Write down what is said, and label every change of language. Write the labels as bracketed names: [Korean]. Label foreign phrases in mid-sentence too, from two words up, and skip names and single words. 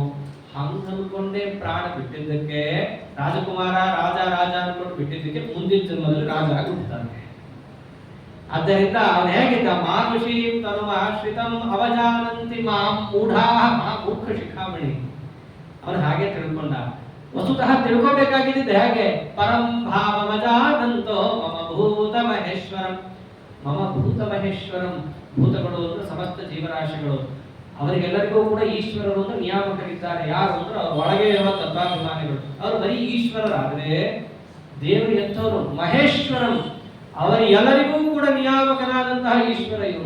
[Kannada] ಹಂಗ ಅನ್ಕೊಂಡೇ ಪ್ರಾಣ ಬಿಟ್ಟಿದ್ದಕ್ಕೆ, ರಾಜಕುಮಾರ ರಾಜ ಅನ್ಕೊಂಡು ಬಿಟ್ಟಿದ್ದಕ್ಕೆ ಮುಂದಿನ ಜನ್ಮದಲ್ಲಿ ರಾಜ ಆಗಿ ಹುಟ್ಟುತ್ತಾನೆ. ಆದ್ದರಿಂದ ಅವನು ಹೇಗಿದ್ದ? [Sanskrit] ಮಾನುಷೀಂ ತನುಮ ಆಶ್ರಿತಂ ಅವಜಾನಂತಿ ಮಾಂ ಮೂಢಾಃ, ಮೂರ್ಖ ಶಿಖಾಮಣಿ. [Kannada] ಅವನು ಹಾಗೆ ತಿಳ್ಕೊಂಡ. ವಸ್ತುತಃ ತಿಳ್ಕೋಬೇಕಾಗಿದ್ದ ಹೇಗೆ? [Sanskrit] ಪರಂ ಭಾವಮಜಾನಂತೋ ಮಮ ಭೂತ ಮಹೇಶ್ವರಂ. ಮಮ ಭೂತ ಮಹೇಶ್ವರಂ, [Kannada] ಭೂತಗಳು ಅಂದ್ರೆ ಸಮಸ್ತ ಜೀವರಾಶಿಗಳು. ಅವರಿಗೆಲ್ಲರಿಗೂ ಕೂಡ ಈಶ್ವರರು ಅಂದ್ರೆ ನಿಯಾಮಕರಿದ್ದಾರೆ. ಯಾರು ಅಂದ್ರೆ ಅವ್ರ ಒಳಗೆ ಇರುವ ತತ್ವಾಭಿಮಾನಿಗಳು. ಅವರು ಬರೀ ಈಶ್ವರರಾದ್ರೆ ದೇವರು ಎಂಥವರು? ಮಹೇಶ್ವರಂ, ಅವರ ಎಲ್ಲರಿಗೂ ಕೂಡ ನಿಯಾಮಕನಾದಂತಹ ಈಶ್ವರ ಇವನು.